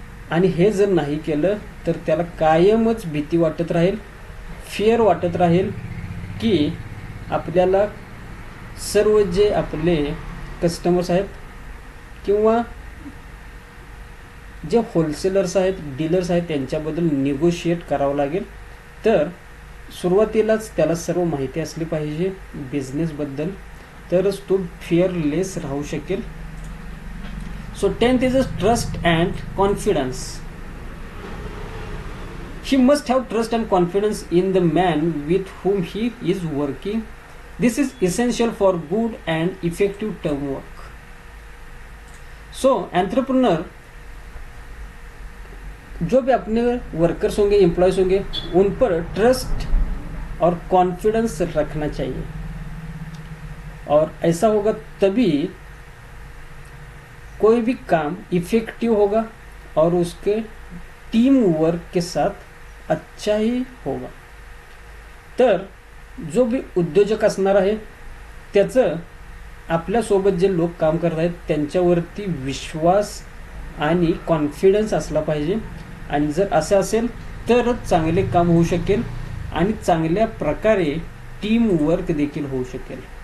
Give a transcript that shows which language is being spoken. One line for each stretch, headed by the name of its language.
Marathi: आणि हे जर नाही केलं तर त्याला कायमच भीती वाटत राहील, फिअर वाटत राहील की आपल्याला सर्व जे आपले कस्टमर्स आहेत किंवा जे होलसेलर्स आहेत, डीलर्स आहेत, त्यांच्याबद्दल निगोशिएट करावं लागेल. तर सुरुवातीलाच त्याला सर्व माहिती असली पाहिजे बिझनेसबद्दल, तरच तो फिअरलेस राहू शकेल.
English: So 10th is trust and confidence. He must have trust and confidence in the man with whom he is working. This is essential for good and effective team work.
Hindi: So entrepreneur जो भी अपने workers होंगे, employees होंगे, उन पर trust और confidence रखना चाहिए, और ऐसा होगा तभी कोई भी काम इफेक्टिव होगा और उसके टीम वर्क के साथ अच्छा ही होगा.
Marathi: तर जो भी उद्योजक असणार आहे त्याचं आपल्यासोबत जे लोक काम करत आहेत त्यांच्यावरती विश्वास आणि कॉन्फिडन्स असला पाहिजे, आणि जर असं असेल तरच चांगले काम होऊ शकेल आणि चांगल्या प्रकारे टीम वर्क देखील होऊ शकेल.